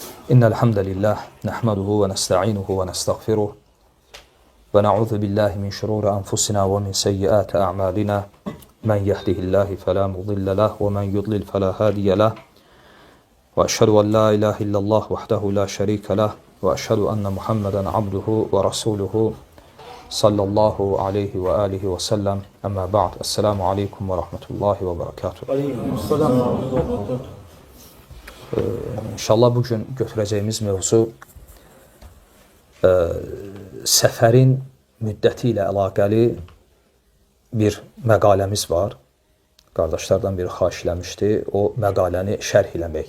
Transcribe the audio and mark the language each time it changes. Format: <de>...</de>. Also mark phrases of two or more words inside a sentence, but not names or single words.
<ar>إن الحمد لله نحمده ونستعينه ونستغفره ونعوذ بالله من شرور أنفسنا ومن سيئات أعمالنا من يهده الله فلا مضل له ومن يضلل فلا هادي له وأشهد أن لا إله إلا الله وحده لا شريك له وأشهد أن محمدا عبده ورسوله صلى الله عليه وآله وسلم أما بعد السلام عليكم ورحمة الله وبركاته.</ar> <az>İnşallah bugün götürəcəyimiz mövzu səfərin müddəti ilə əlaqəli bir məqaləmiz var. Qardaşlardan biri xahiş eləmişdi, o məqaləni şərh eləmək.</az>